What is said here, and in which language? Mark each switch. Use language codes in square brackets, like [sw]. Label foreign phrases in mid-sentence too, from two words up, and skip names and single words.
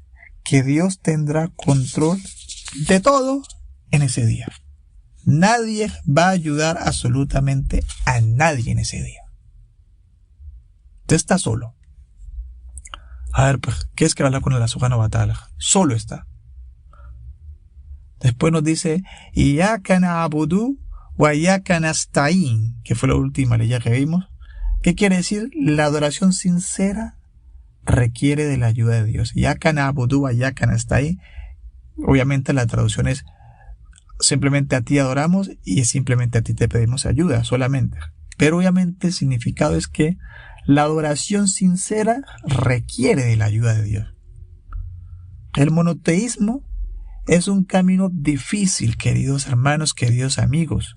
[es] Que Dios tendrá control de todo en ese día. Nadie va a ayudar absolutamente a nadie en ese día. Usted está solo. A ver, pues, ¿qué es que habla con el [ar] سبحانه وتعالى? [es] Solo está. Después nos dice, [ar] إياك نعبد وإياك نستعين, [es] que fue la última ley que vimos. ¿Qué quiere decir? La adoración sincera requiere de la ayuda de Dios. [ar] إياك نعبد وإياك نستعين. [es] Obviamente la traducción es simplemente a ti adoramos y simplemente a ti te pedimos ayuda, solamente. Pero obviamente el significado es que la adoración sincera requiere de la ayuda de Dios. El monoteísmo es un camino difícil, queridos hermanos, queridos amigos.